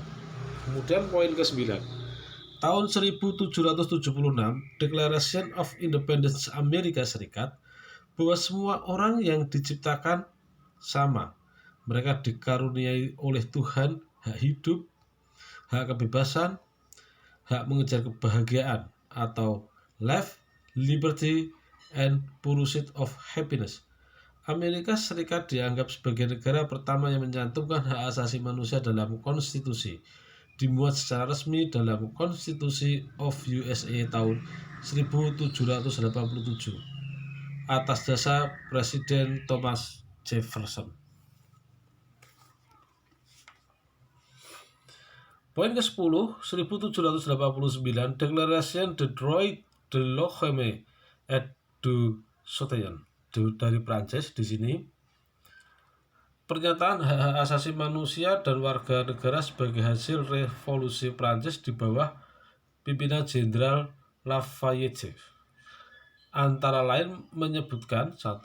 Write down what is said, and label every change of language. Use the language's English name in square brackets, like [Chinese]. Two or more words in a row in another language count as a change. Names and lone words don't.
[Indonesian] Kemudian poin ke-9. Tahun 1776, Declaration of Independence Amerika Serikat, bahwa semua orang yang diciptakan sama. Mereka dikaruniai oleh Tuhan hak hidup, hak kebebasan, hak mengejar kebahagiaan, atau [English] life, liberty, and pursuit of happiness. [Indonesian] Amerika Serikat dianggap sebagai negara pertama yang mencantumkan hak asasi manusia dalam konstitusi, dimuat secara resmi dalam Constitution of USA tahun 1787 atas dasar Presiden Thomas Jefferson. Poin ke-10, 1789 Declaration de droit de l'homme et du citoyen dari Prancis. Di sini pernyataan hak-hak asasi manusia dan warga negara sebagai hasil revolusi Prancis di bawah pimpinan Jenderal Lafayette. Antara lain menyebutkan 1.